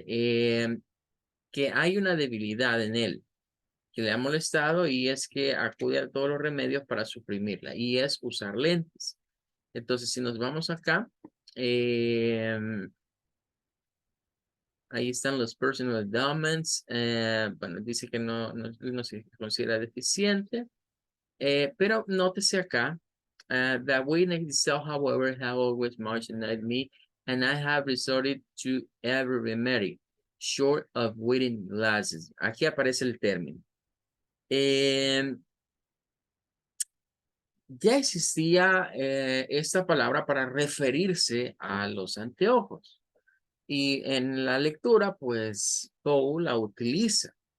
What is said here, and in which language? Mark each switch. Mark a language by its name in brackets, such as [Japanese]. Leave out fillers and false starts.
[Spanish] Que hay una debilidad en él que le ha molestado y es que acude a todos los remedios para suprimirla y es usar lentes. Entonces, si nos vamos acá, eh, ahí están los personal endowments. Bueno, dice que no se considera deficiente, pero nótese acá, [English] the weakness itself, however, have always marginalized me, and I have resorted to every remedy, short of wearing glasses. [Spanish] Aquí aparece el término. Ya existía esta palabra para referirse a los anteojos. Y en la lectura, pues, Poe la utiliza.